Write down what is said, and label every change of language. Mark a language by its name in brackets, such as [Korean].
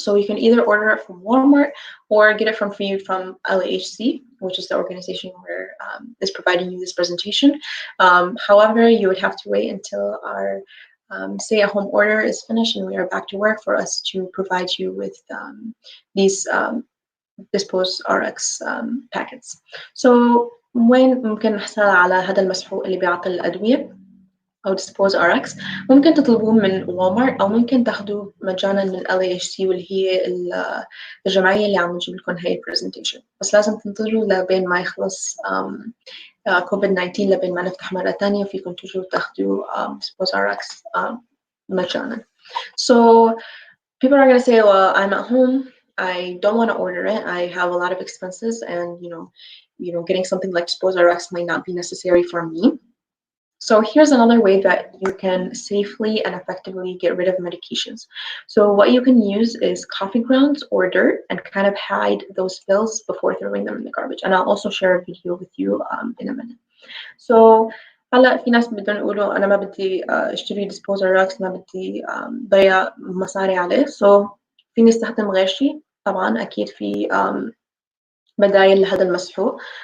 [English] So you can either order it from Walmart or get it from LAHC, which is the organization where is providing you this presentation. However, you would have to wait until our stay-at-home order is finished and we are back to work for us to provide you with these Dispose RX packets. [Arabic] So وين ممكن نحصل على هذا المسحوق اللي بيعطي الأدوية أو Dispose RX؟ ممكن تطلبوه من Walmart أو ممكن تاخدوه مجانا من LAHC واللي هي الجمعية اللي عم نجيب لكم هاي البرزنتيشن، بس لازم تنتظروا لبين ما يخلص COVID-19 لبين ما نفتح مرة تانية وفيكم تجوا تاخدوا Dispose RX مجانا. [English] So people are going to say, well, I'm at home, I don't want to order it, I have a lot of expenses, and you know, getting something like Dispose RX might not be necessary for me. So here's another way that you can safely and effectively get rid of medications. So what you can use is coffee grounds or dirt and kind of hide those pills before throwing them in the garbage. And I'll also share a video with you in a minute. [Arabic] So هلا في ناس بدهم يقولوا أنا ما بدي اشتري Dispose RX، ما بدي ضيع مصاري عليه. So فيني استخدم غير شيء. طبعا أكيد في بدايل لهذا المسحوق.